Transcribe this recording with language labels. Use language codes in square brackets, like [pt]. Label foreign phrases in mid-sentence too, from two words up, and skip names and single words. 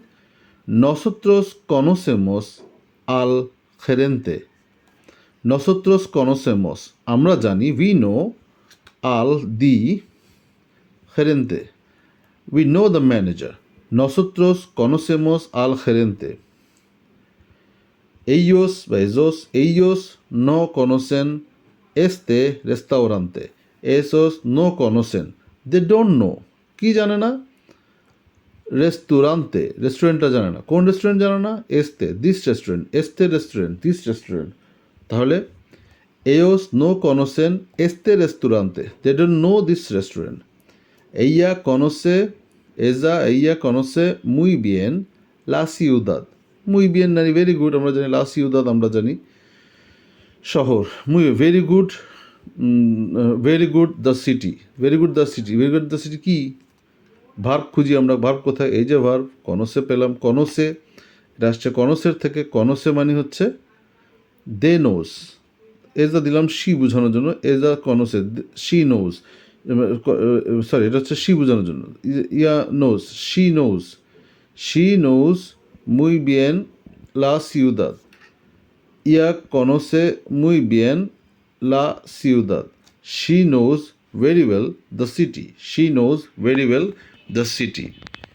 [es] nosotros conocemos al gerente, nosotros conocemos [bn] আমরা জানি, [en] we know, [es] আল দি খেরেন্তে [en] we know the manager, [es] nosotros conocemos al gerente. Ellos বা esos, ellos no conocen este restaurante, esos no conocen, [en] they don't know, [bn] কি জানে না, রেস্টুরান্তে রেস্টুরেন্টটা জানে না। কোন রেস্টুরেন্ট জানে না, এস্তে [en] this restaurant, [bn] এস্তে রেস্টুরেন্ট [en] this restaurant. [es] তাহলে ellos no conocen este restaurante, [en] they don't know this restaurant. [es] Ella conoce, ella conoce muy bien la ciudad, muy bien [en] মানে very good [bn] আমরা জানি, [es] la ciudad [bn] আমরা জানি শহর, [en] মুই very good, very good the city, very good the city, very good the city, ভেরি গুড দ্য সিটি [bn] কি ভার্ব খুঁজি আমরা। ভার্ব কোথায়, এই যে ভার্ব কনসে পেলাম, কনসে এটা আসছে কনসের থেকে। কনসে মানে হচ্ছে [en] they knows, [bn] এজা দিলাম শি বোঝানোর জন্য, এজা কনসে [en] she knows, [bn] সরি এটা হচ্ছে শি বোঝানোর জন্য, [en] ya knows she knows, she knows [es] muy bien la ciudad, ella conoce muy bien la ciudad, [en] she knows very well the city, she knows very well the city.